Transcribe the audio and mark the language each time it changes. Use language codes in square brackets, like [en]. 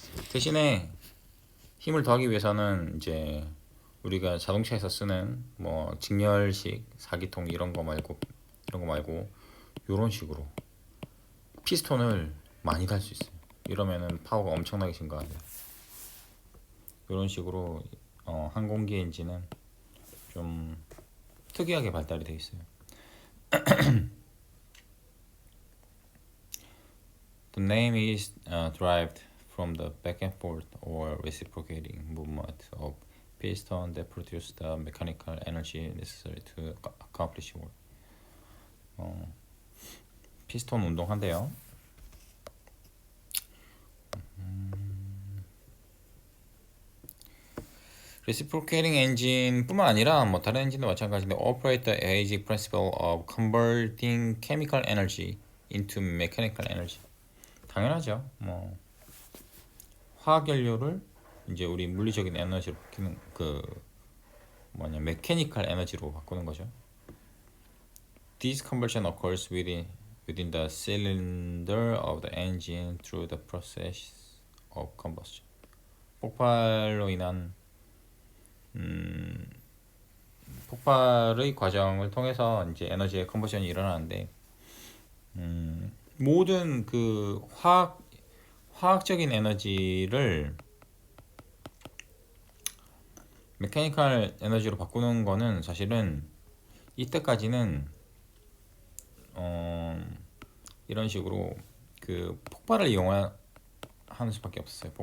[ko] 대신에 힘을 더하기 위해서는 이제 우리가 자동차에서 쓰는 뭐 직렬식 4기통 이런 거 말고 이런 식으로 피스톤을 많이 달 수 있어요. 이러면은 파워가 엄청나게 증가해요. 이런 식으로 항공기 엔진은 좀 특이하게 발달이 되어 있어요. [en] The name is derived from the back and forth or reciprocating movement of piston that produce the mechanical energy necessary to accomplish work. [ko] 피스톤 운동한대요. [en] reciprocating engine [ko] 뿐만 아니라 뭐 다른 엔진도 마찬가지인데 [en] operate the basic principle of converting chemical energy into mechanical energy. [ko] 당연하죠. 뭐 화학 연료를 이제 우리 물리적인 에너지로 바뀌는 그 뭐냐 메케니컬 에너지로 바꾸는 거죠. [en] This conversion occurs within the cylinder of the engine through the process of combustion. [ko] 폭발로 인한 폭발의 과정을 통해서 이제 에너지의 컨버션이 일어나는데 모든 그 화학적인 에너지를 메카니컬 에너지로 바꾸는 거는 사실은 이때까지는 이런 식으로 그 폭발을 이용하는 수밖에 없었어요.